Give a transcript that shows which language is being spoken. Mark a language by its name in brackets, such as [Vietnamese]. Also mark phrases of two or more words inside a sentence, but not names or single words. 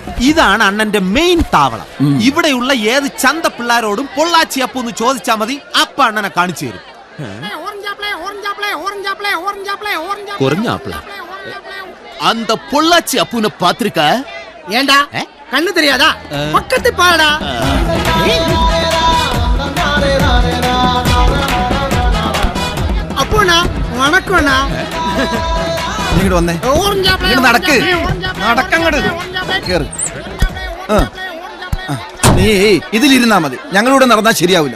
[Malayalam] ഇതാണ് അണ്ണന്റെ മെയിൻ താവളം. ഇവിടെയുള്ള ഏത് ചന്ത പിള്ളാരോടും പൊള്ളാച്ചി അപ്പു എന്ന് ചോദിച്ചാൽ മതി, അപ്പ അണ്ണനെ കാണിച്ചു തരും. [Tamil] அந்த பொள்ளாச்சி அப்புன பாத்திருக்க? ஏண்டா கண்ணு தெரியாதா? பக்கத்து பாடா. അപ്പൂണ വണക്കോണ. [Malayalam] ഇങ്ങോട്ട് വന്നേ. ഇങ്ങോട്ട് നടക്ക്. നടക്കങ്ങോട്ട് കേറ്. നീ ഇതിലിരുന്നാ മതി, ഞങ്ങളിവിടെ നടന്നാ ശരിയാവില്ല.